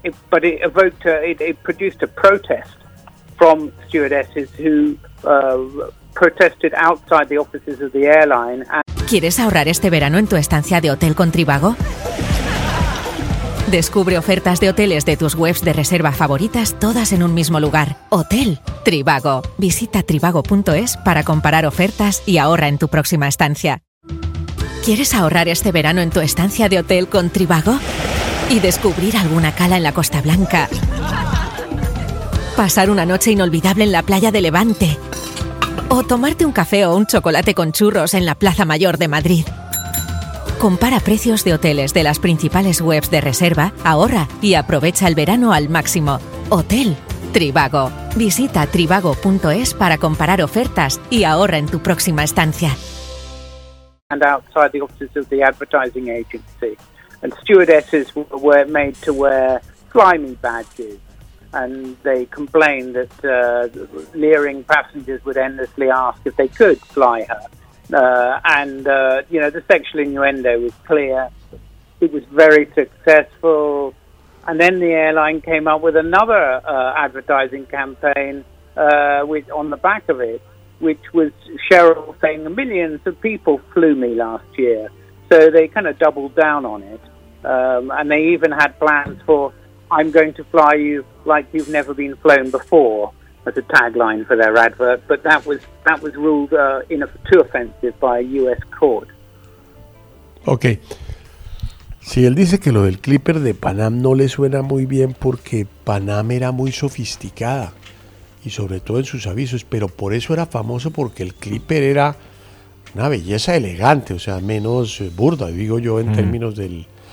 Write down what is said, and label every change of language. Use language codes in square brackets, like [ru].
[en] But it produced a protest from stewardesses who protested outside the offices of the airline. [es] ¿Quieres ahorrar este verano en tu estancia de hotel con Trivago? Descubre ofertas de hoteles de tus webs de reserva favoritas, todas en un mismo lugar. Hotel Trivago. Visita trivago.es para comparar ofertas y ahorra en tu próxima estancia. ¿Quieres ahorrar este verano en tu estancia de hotel con Trivago? ¿Y descubrir alguna cala en la Costa Blanca? ¿Pasar una noche inolvidable en la playa de Levante? ¿O tomarte un café o un chocolate con churros en la Plaza Mayor de Madrid? Compara precios de hoteles de las principales webs de reserva, ahorra y aprovecha el verano al máximo. Hotel Trivago. Visita trivago.es para comparar ofertas y ahorra en tu próxima estancia. [en] And outside the offices of the advertising agency, and stewardesses were made to wear slimy badges, and they complained that leering passengers would endlessly ask if they could fly her. The sexual innuendo was clear. It was very successful. And then the airline came up with another advertising campaign with on the back of it, which was Cheryl saying, millions of people flew me last year. So they kind of doubled down on it. And they even had plans for, I'm going to fly you like you've never been flown before. As a tagline for their advert, but that was ruled too offensive by a U.S. court. Okay. [es] Si él dice que lo del Clipper de Pan Am no le suena muy bien porque Pan Am era muy sofisticada y sobre todo en sus avisos, pero por eso era famoso porque el Clipper era una belleza elegante, o sea, menos burda, digo yo, en términos del...